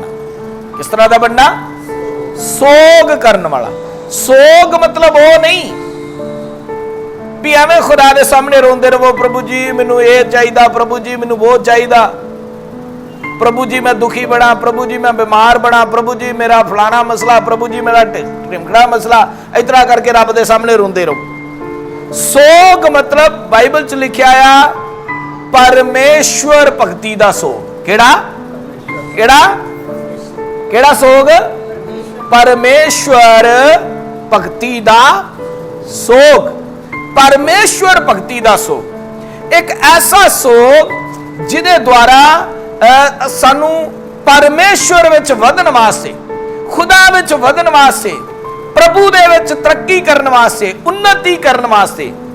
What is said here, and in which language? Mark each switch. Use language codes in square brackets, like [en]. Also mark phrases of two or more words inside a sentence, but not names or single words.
[hi] किस तरह का बनना? सोग करने वाला। सोग मतलब वो नहीं भी [pa] ਏਵੇਂ ਖ਼ੁਦਾ ਦੇ ਸਾਹਮਣੇ ਰੋਂਦੇ ਰਹੋ, ਪ੍ਰਭੂ ਜੀ ਮੈਨੂੰ ਏ ਚਾਹੀਦਾ, ਪ੍ਰਭੂ ਜੀ ਮੈਨੂੰ ਉਹ ਚਾਹੀਦਾ, ਪ੍ਰਭੂ ਜੀ ਮੈਂ ਦੁਖੀ ਬਣਾ, ਪ੍ਰਭੂ ਜੀ ਮੈਂ ਬੀਮਾਰ ਬਣਾ, ਪ੍ਰਭੂ ਜੀ ਮੇਰਾ ਫਲਾਣਾ ਮਸਲਾ, ਪ੍ਰਭੂ ਜੀ ਮੇਰਾ ਢਿਮਕੜਾ ਮਸਲਾ, [hi] इस तरह करके [pa] ਰੱਬ ਦੇ ਸਾਹਮਣੇ ਰੋਂਦੇ ਰਹੋ। ਸੋਗ ਮਤਲਬ ਬਾਈਬਲ ਚ ਲਿਖਾ ਆ ਪਰਮੇਸ਼ਵਰ ਭਗਤੀ ਦਾ ਸੋਗ। ਕਿਹੜਾ? ਕਿਹੜਾ ਸੋਗ? ਪਰਮੇਸ਼ਵਰ ਭਗਤੀ ਦਾ ਸੋਗ। ਪਰਮੇਸ਼ਵਰ ਭਗਤੀ ਦਾ ਸੋਗ ਇੱਕ ਐਸਾ ਸੋਗ ਜਿਦੇ ਦੁਆਰਾ ਸਾਨੂੰ ਪਰਮੇਸ਼ਵਰ ਵਿੱਚ ਵਧਣ ਵਾਸਤੇ, ਖ਼ੁਦਾ ਵਿੱਚ ਵਧਣ ਵਾਸਤੇ, ਪ੍ਰਭੂ ਦੇ ਵਿੱਚ ਤਰੱਕੀ ਕਰਨ ਵਾਸਤੇ, ਉੱਨਤੀ ਕਰਨ ਵਾਸਤੇ,